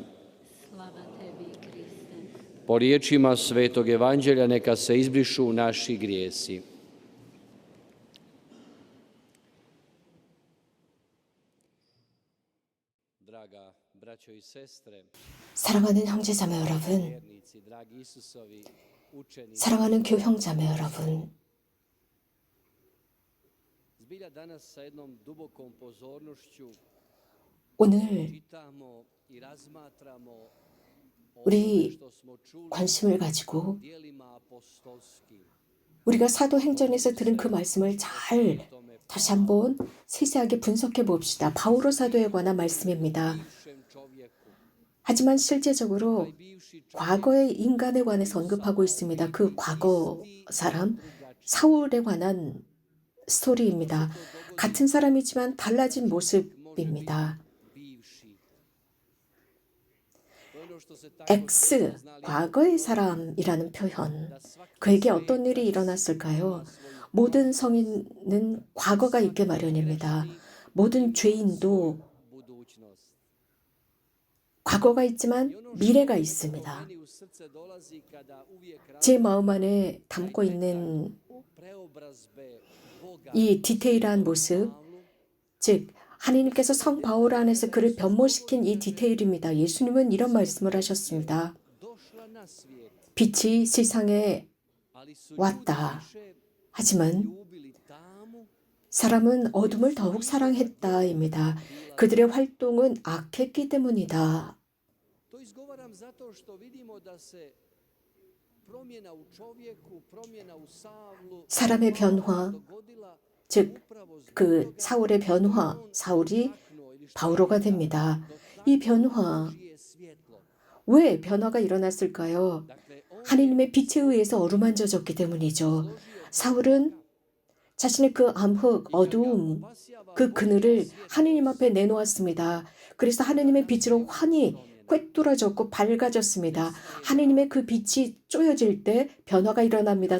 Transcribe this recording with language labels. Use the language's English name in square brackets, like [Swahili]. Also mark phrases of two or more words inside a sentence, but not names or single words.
[Croatian] Slava tebi, Kriste. Po riječima Svetog Evanđelja neka se izbrišu naši grijesi. Draga braćo i sestre, [Korean] 사랑하는 형제자매 여러분, [Croatian] vjernici, dragi Isusovi učenici, [Korean] 사랑하는 교형자매 여러분, [Croatian] zbilja danas sa jednom dubokom pozornošću [Korean] 오늘 [Croatian] čitamo i razmatramo o [Korean] 우리 [Croatian] onome što smo čuli [Korean] 관심을 가지고 [Croatian] dijelima apostolskim. [Korean] 우리가 사도행전에서 들은 그 말씀을 잘 다시 한번 세세하게 분석해 봅시다. 바오로 사도에 관한 말씀입니다. [Croatian] Bivšem čovjeku, [Korean] 하지만 실제적으로 [Croatian] taj bivši [Korean] 과거의 인간에 관해서 언급하고 있습니다. 그 과거 사람 사울에 관한 스토리입니다. 같은 사람이지만 달라진 모습입니다. [Croatian] bivši. To je ono što se tako [Korean] X, 과거의 사람이라는 표현. 그에게 어떤 일이 일어났을까요? 모든 성인은 과거가 있게 마련입니다. 모든 죄인도 [Croatian] budućnost. [Korean] 과거가 있지만 미래가 있습니다. [Croatian] Meni u srce dolazi kada uvijek [Korean] 제 마음 안에 담고 있는 [Croatian] preobrazbe Boga [Korean] 이 디테일한 모습, 즉 하나님께서 성 바울 안에서 그를 변모시킨 이 디테일입니다. 예수님은 이런 말씀을 하셨습니다. [Croatian] došla na svijet, [Korean] 빛이 세상에 [Croatian] ali su [Korean] 왔다. [Croatian] više [Korean] 하지만 [Croatian] ljubili tamu [Korean] 사람은 어둠을 더욱 사랑했다입니다. 그들의 활동은 악했기 때문이다. [Croatian] To izgovaram zato što vidimo da se promjena u čovjeku, promjena u Savlu [Korean] 사람의 변화, [Croatian] dogodila [Korean] 즉 [Croatian] upravo zbog [Korean] 그 [Croatian] toga [Korean] 사울의 변화, 사울이 바오로가 됩니다. 이 변화, [Croatian] čije svjetlo. [Korean] 왜 변화가 일어났을까요? [Croatian] Dakle, on [Korean] 하나님의 빛에 의해서 어루만져졌기 때문이죠. 사울은 자신의 그 암흑, 어두움, 그 그늘을 하나님 앞에 내놓았습니다. 그래서 하나님의 빛으로 환히 꿰뚫어졌고 밝아졌습니다. 하나님의 그 빛이 쪼여질 때 변화가 일어납니다.